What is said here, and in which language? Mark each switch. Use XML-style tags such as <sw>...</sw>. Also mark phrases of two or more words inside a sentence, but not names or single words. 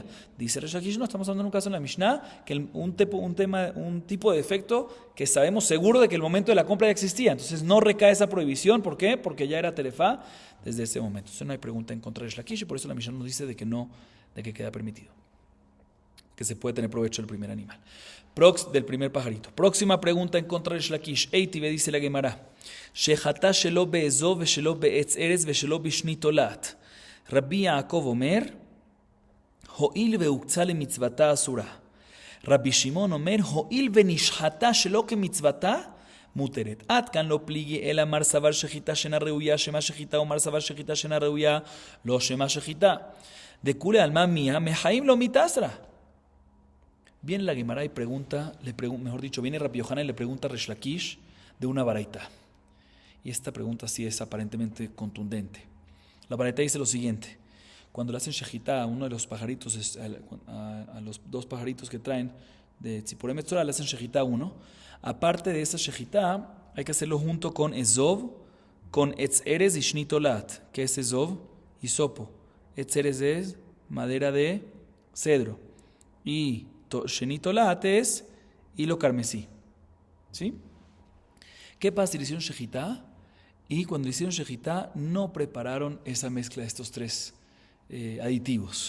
<es>Dice Resh Lakish, no, estamos hablando en un caso en la Mishnah, que un tipo de defecto que sabemos seguro de que el momento de la compra ya existía. Entonces no recae esa prohibición. ¿Por qué? Porque ya era terefá desde ese momento. Entonces no hay pregunta en contra de Resh Lakish, y por eso la Mishnah nos dice de que queda permitido, que se puede tener provecho del primer animal, del primer pajarito. Próxima pregunta en contra de Resh Lakish.</es> <he>Eitive</he> <es>dice la Gemara,</es> <he>שחטה שלא באזוב ושלא בעץ ארז ושלא בשני תולעת. רבי יעקב אומר, הואיל והוקצה למצוותה אסורה. רבי שמעון אומר, הואיל ונשחטה שלא כמצוותה, מותרת.</he> <arc>עד כאן לא פליגי אלא מר סבר שחיטה שאינה ראויה, שמה שחיטה, ומר סבר שחיטה שאינה ראויה, לא שמה שחיטה. דכולי עלמא מיה, מחיים לא מתאסרה.</arc> <es>Viene la Gemara y pregunta, mejor dicho, viene Rabbi Yohanan y le pregunta a Resh Lakish de una baraita. Y esta pregunta sí es aparentemente contundente. La baraita dice lo siguiente: cuando le hacen shejitá a uno de los pajaritos, a los 2 pajaritos que traen de</es> <he>ציפורי מצורע,</he> <es>le hacen shejitá a uno. Aparte de esa shejitá, hay que hacerlo junto con ezov, con</es> <he>עץ ארז</he> <es>y</es> <he>שני תולעת.</he> <es>¿Qué es ezov? Hisopo.</es> <he>עץ ארז</he> <es>es madera de cedro. Y</es> <he>שני תולעת</he> <es>es hilo carmesí. ¿Sí? ¿Qué pasa si le hicieron shejitá? Y cuando le hicieron shejitá no prepararon esa mezcla de estos 3 aditivos.</es>